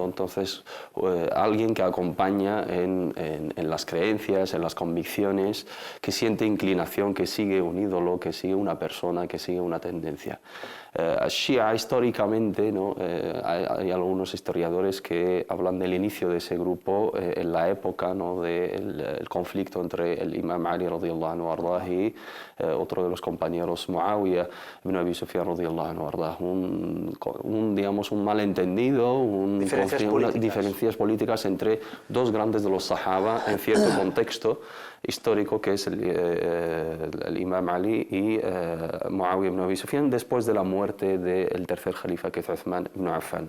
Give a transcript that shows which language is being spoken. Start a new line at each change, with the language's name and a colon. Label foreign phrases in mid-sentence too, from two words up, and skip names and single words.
Spanish: Entonces, alguien que acompaña en las creencias, en las convicciones, que siente inclinación, que sigue un ídolo, que sigue una persona, que sigue una tendencia. Shia históricamente, ¿no? Hay algunos historiadores que hablan del inicio de ese grupo en la época, ¿no? del conflicto entre el Imam Ali
Arabic: رضي الله عنه أرضاه
Spanish: y otro de los compañeros Muawiyah ibn Abi Sufyan
Arabic: رضي الله عنه أرضاه.
Spanish: Digamos, un malentendido, diferencias políticas entre dos grandes de los Sahaba en cierto contexto histórico, que es el Imam Ali y Muawiyah ibn Abi Sufyan, después de la muerte del tercer califa, que es Uthman ibn Affan.